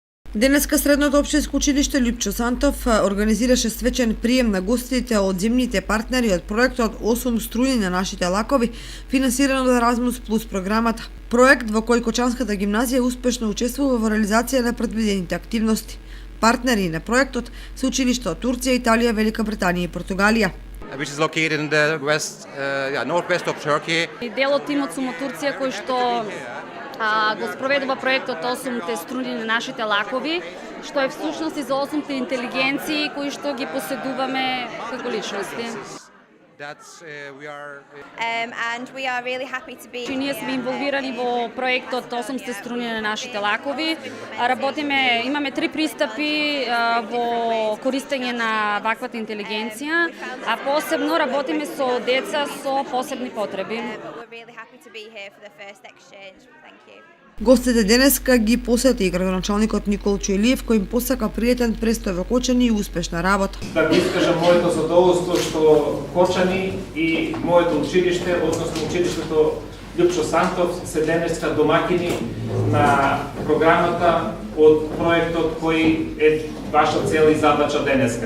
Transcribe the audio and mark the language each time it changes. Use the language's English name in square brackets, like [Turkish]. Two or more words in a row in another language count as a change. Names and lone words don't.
[Macedonian] Денеска Средното општинско училиште Лјупчо Сантов организираше свечен прием на гостите од земните партнери од проектот 8 струни на нашите лакови, финансиран од Еразмус Плюс програмата. Проект во кој Кочанската гимназија успешно учествува во реализација на предвидените активности. Партнери на проектот се училишта од Турција, Италија, Велика Британија и Португалија. [English] Which is located in the northwest of Turkey. [Macedonian] Дел од тимот сум од Турција кој што го спроведува проектот 8 струни на нашите лакови, што е всушност и за 8 интелигенции кои што ги поседуваме како личности. [English] And we are really happy to be. [Macedonian] Ние сме инволвирани во проектот 8 струни на нашите лакови. Работиме, имаме 3 пристапи во користење на ваквата интелигенција, а посебно работиме со деца со посебни потреби. [English] We're really happy to be here for the first exchange. Thank you. [Macedonian] Гостите денеска ги посети и градоначалникот Никол Чуелиев, кој им посака пријатен престој во Кочани и успешна работа. Да го искажам моето задоволство што Кочани и моето училиште, односно училиштето Лјупчо Сантов, се денеска домакини на програмата од проектот кој е ваша цел и задача денеска.